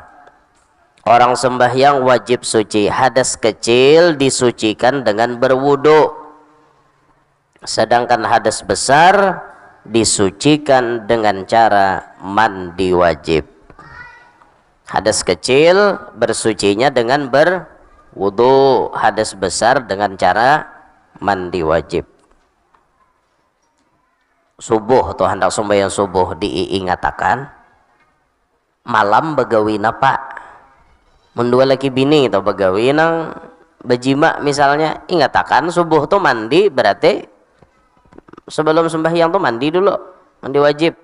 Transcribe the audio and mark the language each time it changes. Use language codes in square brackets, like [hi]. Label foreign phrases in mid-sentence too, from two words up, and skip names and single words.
[id] Orang sembahyang wajib suci. Hadas kecil disucikan dengan berwudu. Sedangkan hadas besar disucikan dengan cara mandi wajib. Hadas kecil bersucinya dengan berwudu. Hadas besar dengan cara mandi wajib. [bjn] Subuh atau hendak sembahyang subuh diingatakan malam begawi napa mendua laki bini atau begawi nang bejima misalnya, ingatakan subuh tuh mandi, berarti sebelum sembahyang tuh mandi dulu, mandi wajib.